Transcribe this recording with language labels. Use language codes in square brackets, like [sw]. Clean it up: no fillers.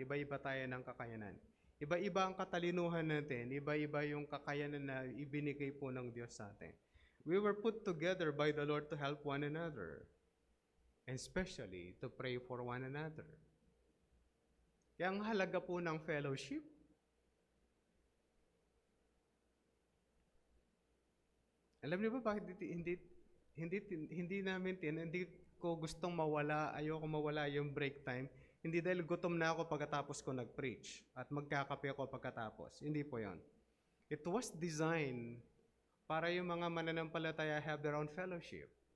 [tl] Iba-iba tayo ng kakayanan. Iba-iba ang katalinuhan natin. Iba-iba yung kakayanan na ibinigay po ng Diyos sa atin. [en] We were put together by the Lord to help one another. And especially to pray for one another. [tl] Kaya ang halaga po ng fellowship. Alam niyo ba bakit hindi ko gustong mawala, ayoko mawala yung break time? Hindi dahil gutom na ako pagkatapos ko nag-preach at magkakape ako pagkatapos. Hindi po yon. [en] It was designed [tl] para yung mga mananampalataya [en] have their own fellowship.